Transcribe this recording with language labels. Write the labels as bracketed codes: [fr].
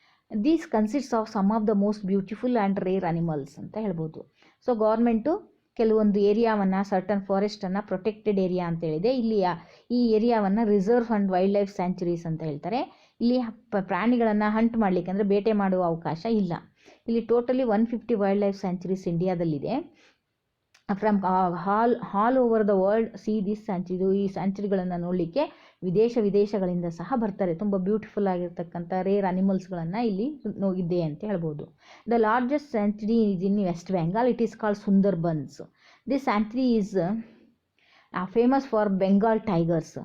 [en] This consists of some of the most beautiful and rare animals [kn] ಅಂತ ಹೇಳ್ಬೋದು. So government ಕೆಲವೊಂದು ಏರಿಯಾವನ್ನು, certain ಫಾರೆಸ್ಟನ್ನು protected area ಅಂತ ಹೇಳಿದೆ. ಇಲ್ಲಿ ಈ ಏರಿಯಾವನ್ನು reserve and wild life sanctuaries ಅಂತ ಹೇಳ್ತಾರೆ. ಇಲ್ಲಿ ಪ್ರಾಣಿಗಳನ್ನು ಹಂಟ್ ಮಾಡಲಿಕ್ಕೆ ಅಂದರೆ ಬೇಟೆ ಮಾಡುವ ಅವಕಾಶ ಇಲ್ಲ. ಇಲ್ಲಿ totally 150 wild life sanctuaries ಇಂಡಿಯಾದಲ್ಲಿದೆ. [en] From all over the world see this sanctuary. [kn] ಈ ಸ್ಯಾಂಚುರಿಗಳನ್ನು ನೋಡಲಿಕ್ಕೆ ವಿದೇಶಗಳಿಂದ ಸಹ ಬರ್ತಾರೆ. ತುಂಬ ಬ್ಯೂಟಿಫುಲ್ ಆಗಿರ್ತಕ್ಕಂಥ ರೇರ್ ಅನಿಮಲ್ಸ್ಗಳನ್ನು ಇಲ್ಲಿ ಇದೆ ಅಂತ ಹೇಳ್ಬೋದು. [en] The largest sanctuary is in West Bengal. It is called Sundarbans. This sanctuary is famous for Bengal tigers.